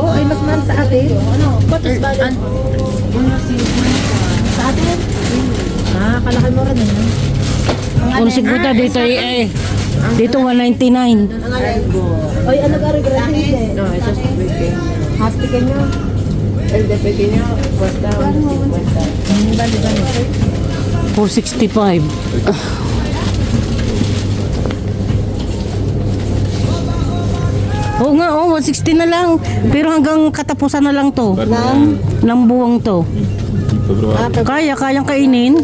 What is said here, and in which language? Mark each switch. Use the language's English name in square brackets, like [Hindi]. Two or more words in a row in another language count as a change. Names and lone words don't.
[Filipino] Ay, mas mahal sa atin. Ano? Batos ba? Sa atin? Ah, kalaki mo rin yan. Kung siguro dito eh. Dito 199. Ay, ano ka rin? Hindi. No, ito sa weekend. Happy ka niya. [Spanish] El de pequeño, cuesta 150. [Filipino] Bali. 465. Oo nga, 160 na lang. Pero hanggang katapusan na lang to. Ng buwang to. Kayang kainin.